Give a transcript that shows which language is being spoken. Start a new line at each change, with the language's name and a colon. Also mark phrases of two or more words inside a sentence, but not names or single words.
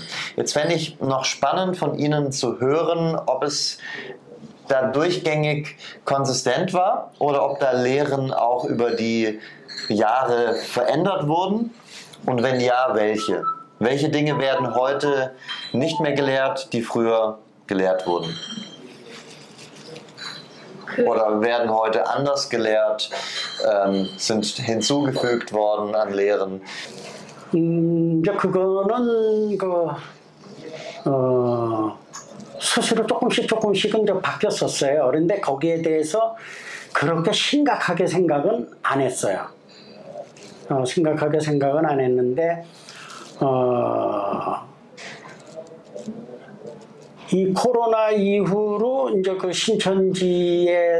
German: Jetzt fände ich noch spannend von Ihnen zu hören, ob es da durchgängig konsistent war oder ob da Lehren auch über die Jahre verändert wurden und wenn ja, welche? Welche Dinge werden heute nicht mehr gelehrt, die früher gelehrt wurden? Oder werden heute anders gelehrt, sind hinzugefügt worden an Lehren?
Korean: 이제 그거는 스스로 조금씩은 이제 바뀌었었어요. 그런데 거기에 대해서 그렇게 심각하게 생각은 안 했어요. 심각하게 생각은 안 했는데, 이 코로나 이후로 이제 그 신천지에